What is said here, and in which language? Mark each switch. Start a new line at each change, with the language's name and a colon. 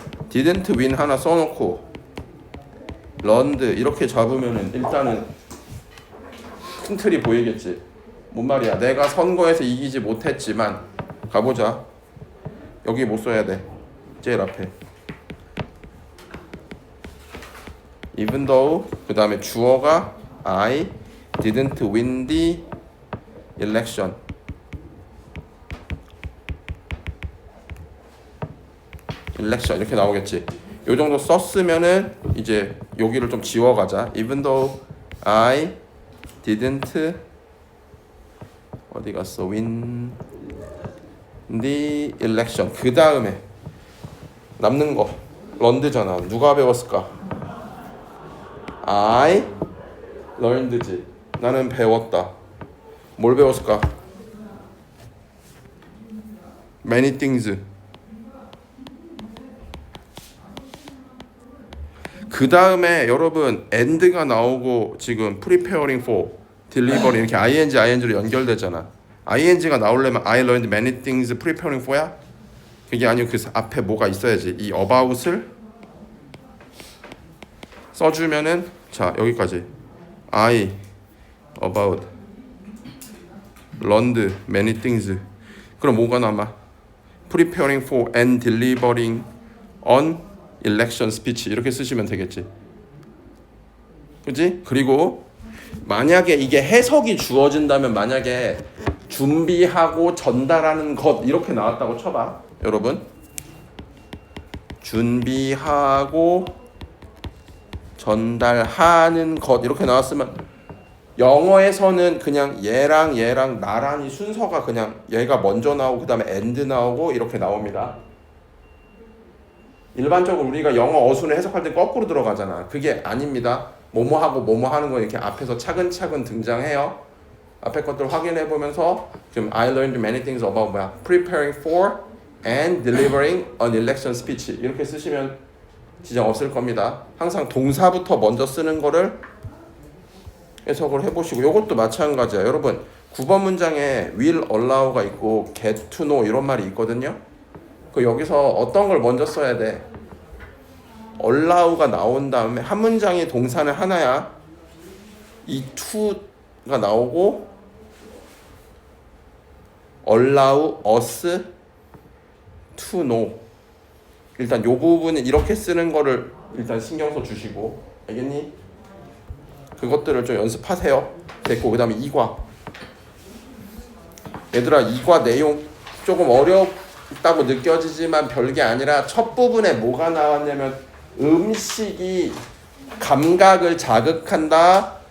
English: didn't win
Korean: 하나 써놓고 learned 이렇게 잡으면은 일단은 큰 틀이 보이겠지. 뭔 말이야? 내가 선거에서 이기지 못했지만 가보자. 여기 못 써야 돼. 제일 앞에
English: even though
Korean: 그 다음에 주어가
English: I didn't win the election.
Korean: election 이렇게 나오겠지. 요 정도 썼으면은 이제 여기를 좀 지워가자.
English: even though I didn't
Korean: 어디 갔어?
English: win the election.
Korean: 그 다음에 남는 거 learned잖아. 누가 배웠을까?
English: I learned
Korean: 지. 나는 배웠다. 뭘 배웠을까?
English: many things.
Korean: 그 다음에 여러분 and가 나오고 지금
English: preparing for,
Korean: delivery 이렇게 ing로 연결되잖아. ing가 나오려면
English: I learned many things preparing for야?
Korean: 그게 아니고 그 앞에 뭐가 있어야지. 이 about을 써주면은 자 여기까지
English: I about learned many things.
Korean: 그럼 뭐가 남아?
English: preparing for and delivering on election speech
Korean: 이렇게 쓰시면 되겠지. 그지? 그리고 만약에 이게 해석이 주어진다면 만약에 준비하고 전달하는 것 이렇게 나왔다고 쳐봐. 여러분 준비하고 전달하는 것 이렇게 나왔으면 영어에서는 그냥 얘랑 나란히 순서가 그냥 얘가 먼저 나오고 그 다음에 and 나오고 이렇게 나옵니다. 일반적으로 우리가 영어 어순을 해석할 때 거꾸로 들어가잖아. 그게 아닙니다. 뭐뭐하고 뭐뭐하는 거 이렇게 앞에서 차근차근 등장해요. 앞에 것들 확인해 보면서 지금
English: I learned many things about
Korean: 뭐야?
English: preparing for and delivering an election speech
Korean: 이렇게 쓰시면 지장 없을 겁니다. 항상 동사부터 먼저 쓰는 거를 해석을 해보시고 이것도 마찬가지야. 여러분 9번 문장에
English: will allow
Korean: 가 있고
English: get to know
Korean: 이런 말이 있거든요. 그 여기서 어떤 걸 먼저 써야 돼? allow가 나온 다음에 한 문장의 동사는 하나야. 이 to가 나오고
English: allow us to know.
Korean: 일단 요 부분은 이렇게 쓰는 거를 일단 신경 써 주시고 알겠니? 그것들을 좀 연습하세요. 됐고 그 다음에 2과 얘들아 2과 내용 조금 어렵다고 느껴지지만 별게 아니라 첫 부분에 뭐가 나왔냐면 음식이 감각을 자극한다.